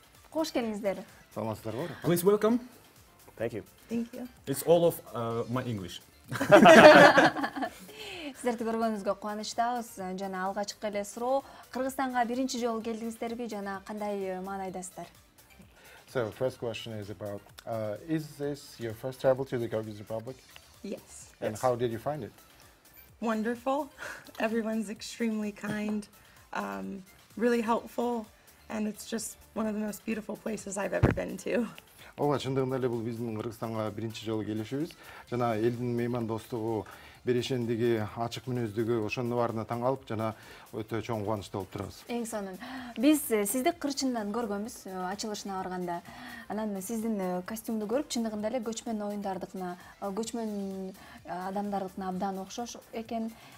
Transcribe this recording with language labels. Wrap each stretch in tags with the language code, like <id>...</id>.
<ky>Кош келиңиздер. Саламатсыздарбы?</ky> <en>Please welcome. Thank you. Thank you. It's all of my English.</en> <ky>Сиздерди көргөнүңүзгө кубанычтабыз. Жана алгачкы эле суроо, Кыргызстанга биринчи жолу келдиңиздерби жана кандай маанайдасыздар?</ky> <en>So, first question is about, is this your first travel to the Kyrgyz Republic? Yes. And how did you find it? Wonderful. Everyone's extremely kind, really helpful, and it's just one of the most beautiful places I've ever been to.</en> <ky>Ооба, чындыгында эле бул биздин Кыргызстанга биринчи жолу келишибиз. Жана элдин меймандостугу, берешендиги, ачык мүнөздүгү ошонун баарына таң калып, жана өтө чоң кубанычта болуп турабыз. Эң сонун. Биз сизди кырчындан көргөнбүз ачылышына барганда. Анан сиздин костюмду көрүп, чындыгында эле көчмөн оюндардыкына, көчмөн адамдардыкына абдан окшош экен.</ky>